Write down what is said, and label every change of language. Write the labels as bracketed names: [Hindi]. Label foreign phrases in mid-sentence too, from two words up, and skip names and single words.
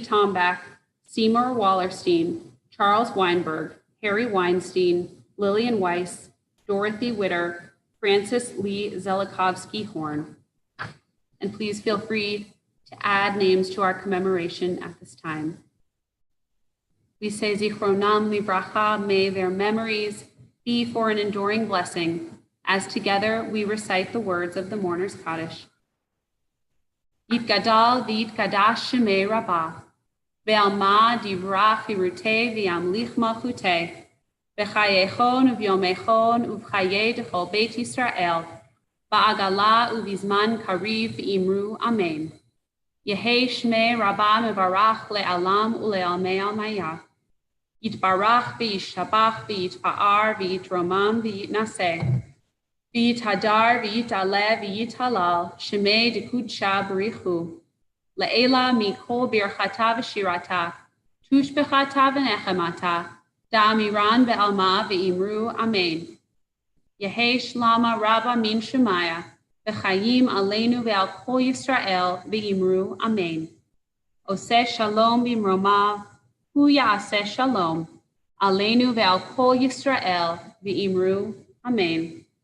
[English] Tombach, Seymour Wallerstein, Charles Weinberg, Harry Weinstein, Lillian Weiss, Dorothy Witter, Francis Lee Zelikovsky-Horn. And please feel free to add names to our commemoration at this time. We say [Hebrew] זכרונם לברכה, [English] may their memories be for an enduring blessing, as together we recite the words of the Mourner's Kaddish. [Aramaic] יתגדל ויתקדש שמה רבא, בעלמא די ברא כרעותה וימליך מלכותה, בחייכון וביומיכון ובחיי דכל בית ישראל, בעגלא ובזמן קריב ואמרו אמן. יהא שמה רבא מברך לעלם ולעלמי עלמיא. יתברך וישתבח ויתפאר ויתרומם ויתנשא. ויתהדר ויתעלה ויתהלל שמה דקדשא בריך הוא. לעלא מכל ברכתא ושירתא, תשבחתא ונחמתא, דאמירן בעלמא ואמרו אמן. יהא שלמא רבא מן שמיא, וחיים עלינו ועל כל ישראל ואמרו אמן. [Hebrew] עשה שלום במרומיו, הוא יעשה שלום, עלינו ועל כל ישראל ואמרו אמן.